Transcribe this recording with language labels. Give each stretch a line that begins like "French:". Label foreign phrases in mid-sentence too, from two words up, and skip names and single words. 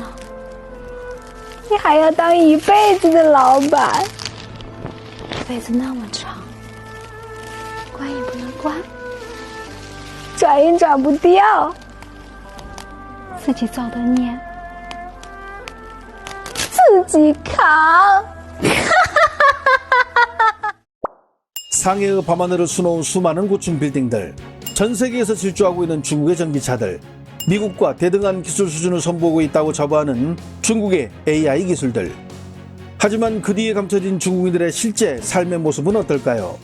Chinese: 你还要当一辈子的老板，这辈子那么长，关也不能关，转也转不掉，自己造的孽，自己扛。
Korean: 상해의 밤하늘을 수놓은 수많은 고층 빌딩들, 전 세계에서 질주하고 있는 중국의 전기차들, 미국과 대등한 기술 수준을 선보이고 있다고 자부하는 중국의 AI 기술들. 하지만 그 뒤에 감춰진 중국인들의 실제 삶의 모습은 어떨까요?